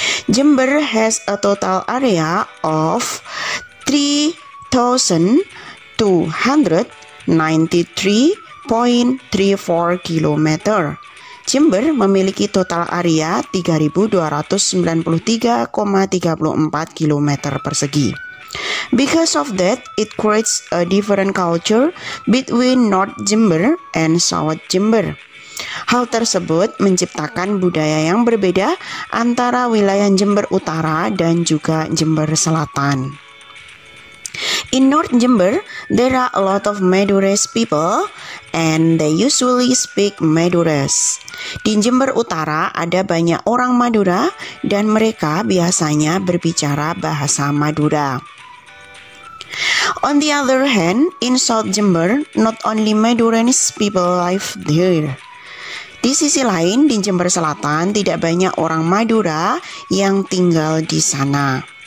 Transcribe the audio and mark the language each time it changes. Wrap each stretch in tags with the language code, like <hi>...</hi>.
<en>Jember has a total area of 3,293.34 km.</en> <id>Jember memiliki total area 3.293,34 km persegi.</id> <en>Because of that, it creates a different culture between North Jember and South Jember.</en> <id>Hal tersebut menciptakan budaya yang berbeda antara wilayah Jember Utara dan juga Jember Selatan.</id> <en>In North Jember, there are a lot of Madurese people and they usually speak Madurese.</en> <id>Di Jember Utara ada banyak orang Madura dan mereka biasanya berbicara bahasa Madura.</id> <en>On the other hand, in South Jember, not only Madurese people live there.</en> <id>Di sisi lain, di Jember Selatan tidak banyak orang Madura yang tinggal di sana.</id>